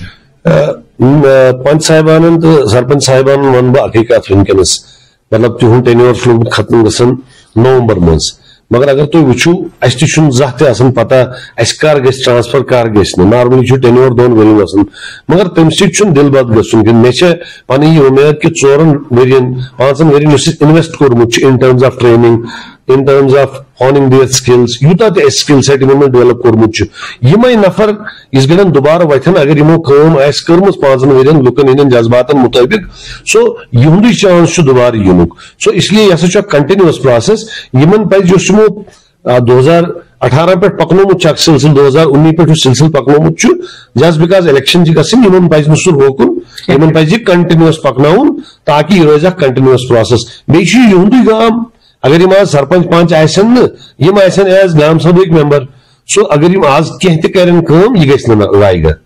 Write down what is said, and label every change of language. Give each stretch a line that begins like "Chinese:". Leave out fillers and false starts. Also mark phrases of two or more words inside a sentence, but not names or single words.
Kashmiri: پنچ صاحبانن تہٕ سرپنچ صاحبانن ونہٕ بہٕ اکٕے کتھ ونکیٚنس مطلب تِہُنٛد ٹینیور چھُ لوگمُت ختم گژھان نومبر منٛز مگر اگر تُہۍ وٕچھِو اَسہِ تہِ چھُنہٕ زانٛہہ تہِ آسان پتہ اَسہِ کر گژھِ ٹرانسفر کر گژھِ نہٕ نارملی چھُ ٹینیور 2 ؤرین آسان مگر تمہِ سۭتۍ چھُنہٕ دِل بد گژھُن کینٛہہ مےٚ چھےٚ پنٕنۍ یہِ اُمید کہِ 4 ؤرین 5 ؤرین یُس اَسہِ اِنویسٹ کوٚرمُت چھُ
English: in terms of training in terms of honing their skills
Kashmiri: یوٗتاہ تہِ اَسہِ
English: skill set
Kashmiri: یِمن منٛز ڈیولپ کوٚرمُت چھُ یِمے نفر یِژھ گٔڑٮ۪ن دُبارٕ وتھن اگر یِمو کٲم آسہِ کٔرمٕژ 5 ؤرین لُکن ہٕنٛدٮ۪ن جذباتن مُطٲبق سو یِہُنٛدُے چانس چھُ دُبارٕ یِنُک سو اس لیے یہِ ہسا چھُ اکھ
English: continuous process
Kashmiri: یِمن پزِ یُس یِمو 2018 پٮ۪ٹھ پکنومُت چھُ اکھ سلسلہٕ 2019 پٮ۪ٹھ یُس سلسلہٕ پکنومُت چھُ
English: just because election
Kashmiri: چھِ گژھٕنۍ یِمن پزِ نہٕ سُہ روکُن یِمن پزِ یہِ کنٹِنیوس پکناوُن تاکہِ یہِ روزِ اکھ
English: continuous process
Kashmiri: بیٚیہِ چھُ یہِ یِہُنٛدُے گام اگر یِم آز سرپنچ پنچ آسن نہٕ یِم آسن ایز گام سبھٕکۍ ممبر سو اگر یِم آز کینٛہہ تہِ کرن کٲم یہِ گژھِ نہٕ ضایہِ گژھٕنۍ.